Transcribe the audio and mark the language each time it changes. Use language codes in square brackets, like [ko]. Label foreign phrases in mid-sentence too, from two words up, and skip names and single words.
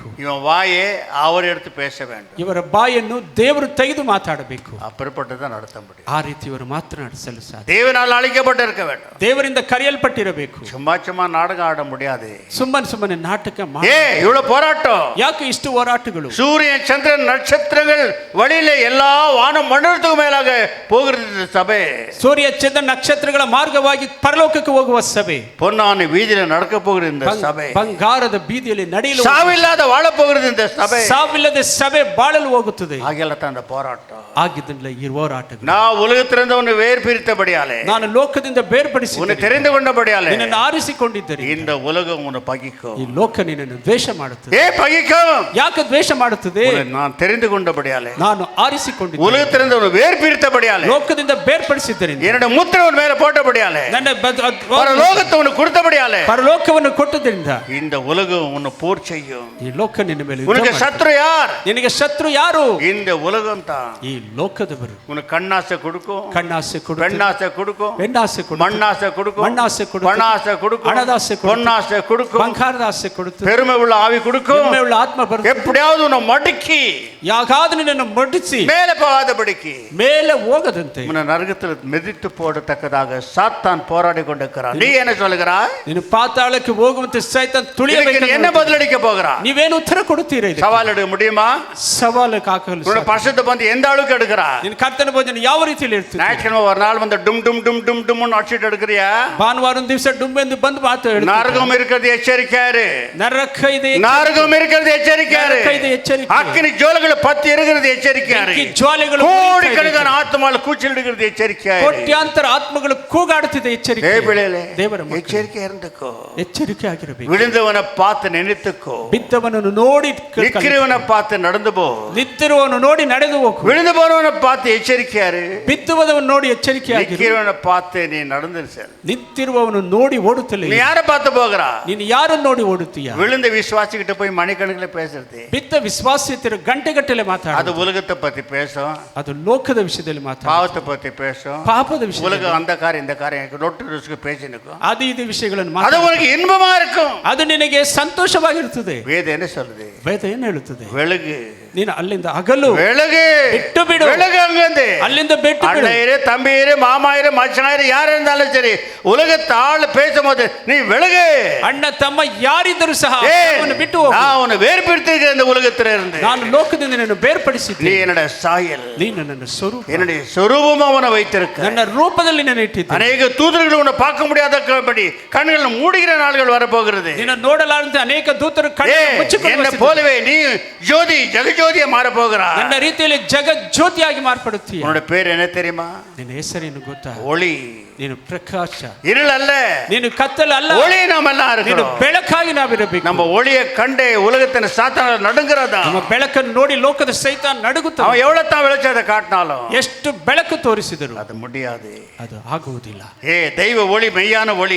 [ta] இவன் வாயே அவர் எடுத்து பேச வேண்டும். [kn] ಇವರ ಬಾಯನ್ನು ದೇವರು ತೆಗೆದು ಮಾತಾಡಬೇಕು. [ta] அப்படிப்பட்டதான் நடத்த முடியும். [kn] ಆ ರೀತಿ ಇವರು ಮಾತ್ರ ನಡೆಸಲು ಸಾಧ್ಯ. [ta] தேவனால் அழைக்கப்பட்டு இருக்க வேண்டும். [kn] ದೇವರಿಂದ ಕರೆಯಲ್ಪಟ್ಟಿರಬೇಕು. [ta] சும்மா சும்மா நாடகம் ஆட முடியாது. [kn] ಸುಮ್ಮನೆ ನಾಟಕ [ta] இவ்வளவு போராட்டம். [kn] ಯಾಕೆ ಇಷ್ಟು ಹೋರಾಟಗಳು? [ta] சூரியன் சந்திரன் நட்சத்திரங்கள் வழியில எல்லா வானம் மண்டலத்துக்கு மேலாக போகிறது சபை. [kn] ಸೂರ್ಯ ಚಂದ್ರ ನಕ್ಷತ್ರಗಳ ಮಾರ್ಗವಾಗಿ ಪರಲೋಕಕ್ಕೆ ಹೋಗುವ ಸಭೆ. [ta] பொன்னான வீதியில நடக்க போகிறது இந்த சபை. [kn] ಬಂಗಾರದ ಬೀದಿಯಲ್ಲಿ ನಡೆಯಲು [ta] ಸಾವಿಲ್ಲದ வாழ போகிறது இந்த சபை. [kn] ಸಾವಿಲ್ಲದ ಸಭೆ ಬಾಳಲು ಹೋಗುತ್ತದೆ. [ta] ஆகியால தான் இந்த போராட்டம். [kn] ಆಗಿದ್ದಲ್ಲ ಈ ಹೋರಾಟಗಳು. [ta] நான் உலகத்திலிருந்து உன்னை வேறு பிரித்தபடியாலே, [kn] ನಾನು ಲೋಕದಿಂದ ಬೇರ್ಪಡಿಸಿ [ta] உன்னை தெரிந்து கொண்டபடியாலே [kn] ನಿನ್ನನ್ನು ಆರಿಸಿಕೊಂಡಿದ್ದರೆ [ta] இந்த உலகம் உன்னை பகிக்கும். [kn] ಈ ಲೋಕ ನಿನ್ನನ್ನು ದ್ವೇಷ ಮಾಡುತ್ತದೆ. [ta] பகிக்கும். [kn] ಯಾಕೆ ದ್ವೇಷ ಮಾಡುತ್ತದೆ? [ta] நான் தெரிந்து கொண்டபடியாலே, [kn] ನಾನು ಆರಿಸಿಕೊಂಡಿದ್ದೆ. [ta] உலகத்திலிருந்து உன்னை வேறு பிரித்தபடியாலே, [kn] ಲೋಕದಿಂದ ಬೇರ್ಪಡಿಸಿದ್ದರಿಂದ, [ta] என்னோட முத்திரை உன் மேல போட்டபடியாலே, [kn] ನನ್ನ [ta] பரலோகத்தை உனக்கு கொடுத்தபடியாலே, [kn] ಪರಲೋಕವನ್ನು ಕೊಟ್ಟದಿಂದ [ta] இந்த உலகம் உன்னை போர் செய்யும். [kn] ಈ ಲೋಕ ನಿನ್ನ ಮೇಲೆ [ta] உனக்கு சத்ரு யார்? [kn] ನಿನಗೆ ಶತ್ರು ಯಾರು? [ta] இந்த உலகம் தான். [kn] ಈ ಲೋಕದವರು. [ta] உனக்கு கண்ணாசை கொடுக்கும், [kn] ಕಣ್ಣಾಸೆ ಕೊಡುತ್ತೆ, [ta] பெண்ணாசை கொடுக்கும், [kn] ಹೆಣ್ಣಾಸೆ ಕೊಡುತ್ತೆ, [ta] மண்ணாசை கொடுக்கும், [kn] ಮಣ್ಣಾಸೆ ಕೊಡುತ್ತೆ, [ta] பணாசை கொடுக்கும், [kn] ಹಣದಾಸೆ ಕೊಡುತ್ತೆ, [ta] பொன்னாசை கொடுக்கும், [kn] ಬಂಗಾರದ ಆಸೆ ಕೊಡುತ್ತೆ, [ta] பெருமை உள்ள ஆவி கொடுக்கும். [kn] ಹೆಮ್ಮೆ ಉಳ್ಳ ಆತ್ಮ ಬರುತ್ತೆ. [ta] எப்படியாவது உன்னை மடக்கி [kn] ಯಾಕಾದ್ರೂ ನಿನ್ನನ್ನು ಮಡಿಸಿ [ta] மேலே போகாதபடிக்கு, [kn] ಮೇಲೆ ಹೋಗದಂತೆ [ta] உன்னை நரகத்தில் மிதித்து போடத்தக்கதாக சாத்தான் போராடி கொண்டிருக்கிறான். நீ என்ன சொல்லுகிறாய்? [kn] ನೀನು ಪಾತಾಳಕ್ಕೆ ಹೋಗುವಂತೆ ಸೈತಾನ್ ತುಳಿಯಬೇಕು. [ta] நீ என்ன பதிலளிக்க போகிறாய்? [kn] ನೀವೇನು ಉತ್ತರ ಕೊಡುತ್ತೀರಾ? [ta] சவால் எடுக்க முடியுமா? [kn] ಸವಾಲಕ್ಕೆ ಹಾಕಲು [ta] உன்னோட பரிசுத்த பந்தி எந்த அளவுக்கு எடுக்கிறாய்? [kn] ನಿನ್ನ ಕರ್ತನ ಭೋಜನ ಯಾವ ರೀತಿಯಲ್ಲಿ ಇರ್ತೀಯ? [ta] ஞாயிற்றுக்கிழமை ஒரு நாள் வந்து டும் டும் டும் டும் டும்னு அடிச்சிட்டு எடுக்கிறியா? [kn] ಭಾನುವಾರ ಒಂದು ದಿವಸ ಡುಂಬೆಂದು ಬಂದು ಮಾತು ಹೇಳ್ತೀಯ. [ta] நரகம் இருக்கிறது எச்சரிக்கையாரு. [kn] ನರಕ ಇದೆ, [ta] நரகம் இருக்கிறது எச்சரிக்கையாரு. [kn] ನರಕ ಇದೆ, ಎಚ್ಚರಿಕೆ. [ta] அக்கினி ஜுவாலைகள் பத்தி இருக்கிறது எச்சரிக்கையாரு. [kn] ಬೆಂಕಿ ಜ್ವಾಲೆಗಳು [ta] கோடிக்கணக்கான ஆத்மாக்கள் கூச்சலிடுகிறது எச்சரிக்கையாரு. [kn] ಕೋಟ್ಯಾಂತರ ಆತ್ಮಗಳು ಕೂಗಾಡುತ್ತಿದೆ, ಎಚ್ಚರಿಕೆ. ದೇವರ ಎಚ್ಚರಿಕೆ இருந்துக்கோ. ಎಚ್ಚರಿಕೆ ಆಗಿರಬೇಕು. [ta] விழுந்தவனை பார்த்து நினைத்துக்கோ. [kn] ಬಿದ್ದವನನ್ನು ನೋಡಿ [ta] நிக்கிறவனை பார்த்து நடந்து போ. [kn] ನಿಂತಿರುವವನು ನೋಡಿ ನಡೆದು ಹೋಗು. [ta] விழுந்து போறவனை பார்த்து எச்சரிக்கையாரு. [kn] ಬಿದ್ದುವವನು ನೋಡಿ ಎಚ್ಚರಿಕೆ ಆಗಿರು. [ta] நிக்கிறவனை பார்த்து நீ நடந்து செல். [kn] ನಿಂತಿರುವವನು ನೋಡಿ ಓಡುತ್ತಲೇ. [ta] நீ யாரை பார்த்து போகிறா? [kn] ನೀನು ಯಾರನ್ನು ನೋಡಿ ಓಡುತ್ತೀಯ? [ta] விழுந்த விசுவாசிக்கிட்ட போய் மணிக்கணக்கில் பேசுறது. [kn] ಬಿದ್ದ ವಿಶ್ವಾಸಿಯರು ಗಂಟೆಗಟ್ಟಲೆ ಮಾತಾಡೋದು. [ta] அது உலகத்தை பத்தி பேசும். [kn] ಅದು ಲೋಕದ ವಿಷಯದಲ್ಲಿ ಮಾತಾಡೋದು. [ta] பாவத்தை பத்தி பேசும். [kn] ಪಾಪದ ವಿಷಯ. [ta] உலகம் அந்த காரியம் இந்த காரியம் நொட்டு ருசுக்கு பேசினுக்கும். [kn] ಅದು ಇದು ವಿಷಯಗಳನ್ನು [ta] அது உனக்கு இன்பமா இருக்கும். [kn] ಅದು ನಿನಗೆ ಸಂತೋಷವಾಗಿರುತ್ತದೆ. [ta] வேதம் என்ன சொல்லுது? [kn] ವೇದ ಏನು ಹೇಳುತ್ತದೆ? [ta] வெளுகு. [kn] ನೀನು ಅಲ್ಲಿಂದ ಅಗಲು. [ta] வெளுகு. [kn] ಬಿಟ್ಟು ಬಿಡು. [ta] வெளுகு அங்கிருந்து. [kn] ಅಲ್ಲಿಂದ ಬಿಟ್ಟು ಬಿಡು. [ta] அண்ணையரே தம்பியரே மாமாயரே மச்சனாயரே யார் இருந்தாலும் சரி உலகத்தை ஆள் பேசும்போது நீ வெளுகு. [kn] ಅಣ್ಣ ತಮ್ಮ ಯಾರಿದ್ದರೂ ಸಹ ಅವನು ಬಿಟ್ಟು ಹೋಗು. [ta] நான் உன்னை வேறுபடுத்திருக்கிறேன் இந்த உலகத்தில் இருந்து. [kn] ನಾನು ಲೋಕದಿಂದ ನಿನ್ನನ್ನು ಬೇರ್ಪಡಿಸಿದ್ದೇನೆ. [ta] நீ என்னோட சாயல். [kn] ನೀನು ನನ್ನ ಸ್ವರೂಪ. [ta] என்னுடைய ಸ್ವರೂಪம் அவனை வைத்திருக்க. [kn] ನನ್ನ ರೂಪದಲ್ಲಿ ನಾನು ಇಟ್ಟಿದ್ದೇನೆ. [ta] அநேக தூதர்கள் உன்னை பார்க்க முடியாதபடி கண்கள் மூடுகிற நாள்கள் வரப்போகிறது. [kn] ನಿನ್ನ ನೋಡಲಾರದಂತೆ ಅನೇಕ ದೂತರು ಕಣ್ಣನ್ನು ಮುಚ್ಚಿಕೊಂಡು [ta] என்ன போலவே நீ ஜோதி ஜெகஜோதியா மாற போகிறாய். [kn] ನನ್ನ ರೀತಿಯಲ್ಲಿ ಜಗಜ್ಯೋತಿಯಾಗಿ ಮಾರ್ಪಡುತ್ತೀಯ. [ta] உன்னோட பேர் என்ன தெரியுமா? [kn] ನಿನ್ನ ಹೆಸರೇನು ಗೊತ್ತಾ? [ta] ஒளி. [kn] ನೀನು ಪ್ರಕಾಶ. [ta] இருள் அல்ல. [kn] ನೀನು ಕತ್ತಲ ಅಲ್ಲ. [ta] ஒளி ನಾಮೆல்லாம் [kn] ನೀನು [ta] இருக்கிறோம். [kn] ಬೆಳಕಾಗಿ ನಾವಿರಬೇಕು. [ta] நம்ம ஒளியை கண்டே உலகத்தின் சாத்தான நடுங்கிறதா. [kn] ನಮ್ಮ ಬೆಳಕನ್ನು ನೋಡಿ ಲೋಕದ ಸೈತಾನ್ ನಡುಗುತ್ತಾನೆ. [ta] அவன் எவ்வளவு தான் வெளிச்சத்தை காட்டினாலும் [kn] ಎಷ್ಟು ಬೆಳಕು ತೋರಿಸಿದರು [ta] அது முடியாது. [kn] ಅದು ಆಗುವುದಿಲ್ಲ. [ta] தெய்வ ஒளி மெய்யான ஒளி.